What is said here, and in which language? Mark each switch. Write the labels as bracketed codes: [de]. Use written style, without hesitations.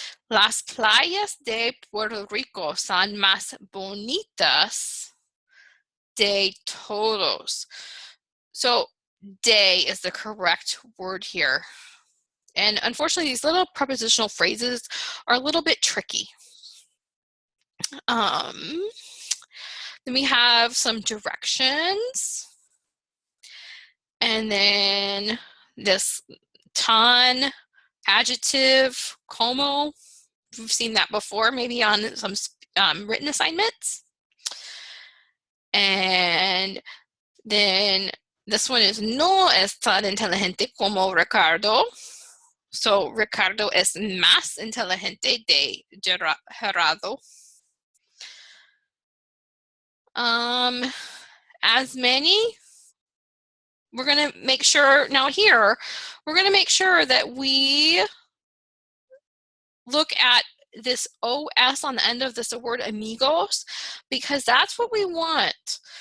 [es] Las playas de Puerto Rico son más bonitas de todos. [en] So de is the correct word here. And unfortunately, these little prepositional phrases are a little bit tricky. Then we have some directions. And then this tan, adjective, como. We've seen that before, maybe on some written assignments. And Then this one is [es] no es tan inteligente como Ricardo. So Ricardo es más inteligente de Gerardo. [en] As many, we're going to make sure, now here, we're going to make sure that we look at this OS on the end of this word amigos, because that's what we want.